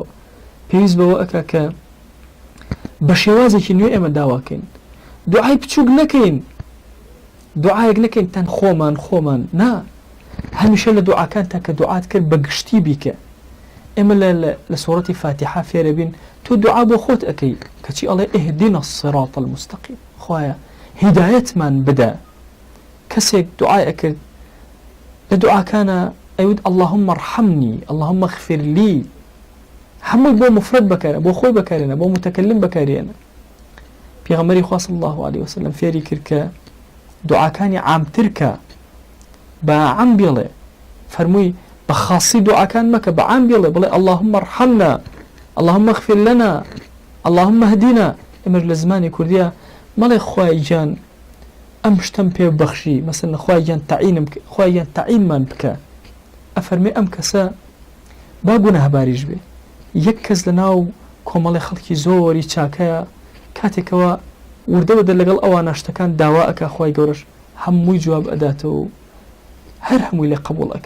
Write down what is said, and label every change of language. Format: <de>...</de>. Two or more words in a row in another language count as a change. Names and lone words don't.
<ckb>پێویست بەوە ئەکا کە بە شێوازێکی نوێ ئێمە داواکەین، دوعای بچووک نەکەین، دوعایەک نەکەین تەن خۆمان نا، هەمیشە لە دوعاکان تا کە دوعات کرد بە گشتی بیکە. ئێمە لە سوورەتی فاتحە فێرە بین تۆ دوعا بۆ خۆت ئەەکەی کەچی ئەڵێ</ckb> <ar>ئهدینا الصراط المستقیم،</ar> <ckb>خوایە هیدایەتمان بدە. کەسێک دوعای ئەکرد لە دوعاکانە ئەیود</ckb> <ar>اللهم ارحمني، اللهم اغفر لي،</ar> <ckb>هەمووی بۆ مفرد بەکارێنە، بۆ خۆی بەکارێنە، بۆ متەکلم بەکارێنە. پێغەمبەری خوا</ckb> <ar>صلی الله علیه وسلم</ar> <ckb>فێری کرد کە دوعاکانی عامتر کە بە عام بێڵێ، فەرمووی بە خاصی دوعاکان مەکە، بە عام بێڵێ، بڵێ</ckb> <ar>اللهم ارحمنا، اللهم اغفر لنا، اللهم اهدنا.</ar> <ckb>ئێمە لە زمانی کوردیە مەڵێ خوای گیان ئەم شتم پێ بەخشی، مەسەڵەن خوای گیان تەعینمان بکە. ئەفەرمێ ئەم کەسە با گوناهباریش بێ. یەک کەس لە ناو کۆمەڵی خەڵکی زۆری چاکەیە کاتێکەوە وردەوەدە لەگەڵ ئەوانە شتەکان داوا ئەکا خوای گەورەش هەمووی جواب ئەداتەوە، هەر هەمووی لێ قبوڵ ئەکە.</ckb>